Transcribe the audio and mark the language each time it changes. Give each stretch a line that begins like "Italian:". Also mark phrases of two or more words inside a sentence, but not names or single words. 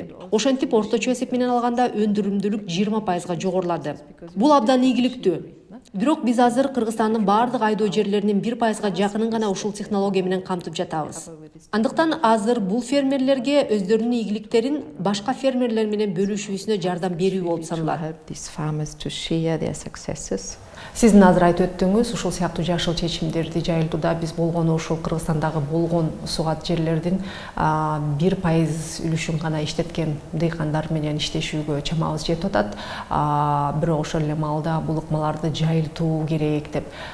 Kyrgyz: Ошентип орточо эсеп менен алганда өндүрүмдүүлүк 20%га жогорулады. Бул абдан ийгиликтүү. Бирок биз азыр Кыргызстандын бардык айдоо жерлеринин 1%га жакынын гана ушул технология менен камтып жатабыз. Андыктан азыр бул фермерлерге өздөрүнүн ийгиликтерин башка фермерлер менен бөлүшүүсүнө жардам берүү болуп саналат.
English: help these farmers to share their successes.
Kyrgyz: Сиздин азыр айтып өттүңүз, ушул сыяктуу жашыл чечимдерди жайылтууда биз болгону ушул Кыргызстандагы болгон сугат жерлердин 1% үлүшүн гана иштеткен дыйкандар менен иштешүүгө чамабыз жетип атат. Бирок ошол эле маалда бул ыкмаларды жайылтуу керек деп.